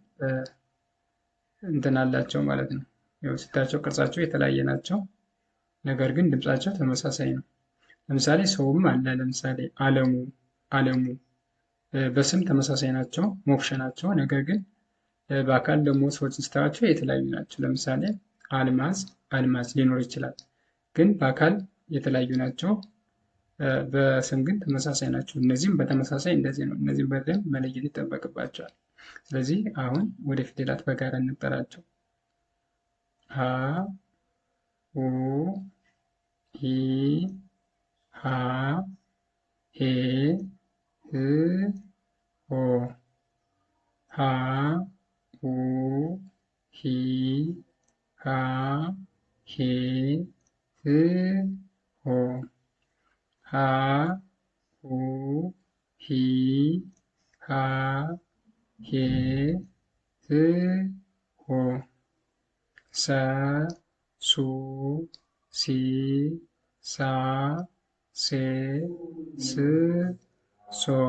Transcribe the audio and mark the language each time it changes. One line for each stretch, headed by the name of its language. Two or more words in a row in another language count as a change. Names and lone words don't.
Amharic: እንትን አላቸው ማለት ነው። ያው ስታቸው ቅርጻቸው የተለያየ ናቸው፣ ነገር ግን ድምጻቸው ተመሳሳይ ነው። ለምሳሌ ሰውም አለ። ለምሳሌ አለሙ በስም ተመሳሳይ ናቸው፣ ሞክሼ ናቸው። ነገር ግን በአካል ደግሞ ሰዎችን ስታያቸው የተለያዩ ናቸው። ለምሳሌ አልማዝ ሊኖር ይችላል፣ ግን በአካል የተለያዩ ናቸው፣ በስም ግን ተመሳሳይ ናቸው። እነዚህም በተመሳሳይ እንደዚህ ነው። እነዚህም በደንብ መለየት ይጠበቅባቸዋል። ስለዚህ አሁን ወደ ፊደላት በጋራ እንጠራቸው። ሀ ሁ ሂ ሃ ሄ ህ ሆ ሃ ሁ ሂ ሃ ሄ ህ ሆ ሃ ሁ ሂ ሃ ሄ ህ ሆ ሰ ሱ ሲ ሳ ሴ ስ ሶ